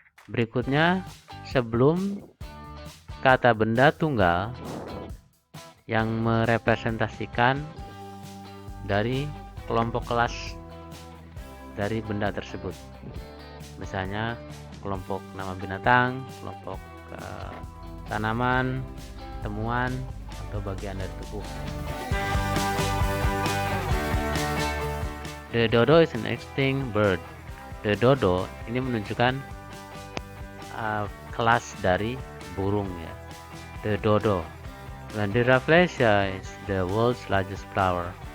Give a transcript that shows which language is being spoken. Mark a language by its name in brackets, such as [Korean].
[Indonesian] Berikutnya sebelum kata benda tunggal yang merepresentasikan dari kelompok kelas dari benda tersebut. Misalnya kelompok nama binatang, kelompok tanaman, temuan, atau bagian dari tubuh. [English] The dodo is an extinct bird. The dodo [Indonesian] ini menunjukkan kelas dari burung ya. [English] The dodo. Dan the Rafflesia is the world's largest flower.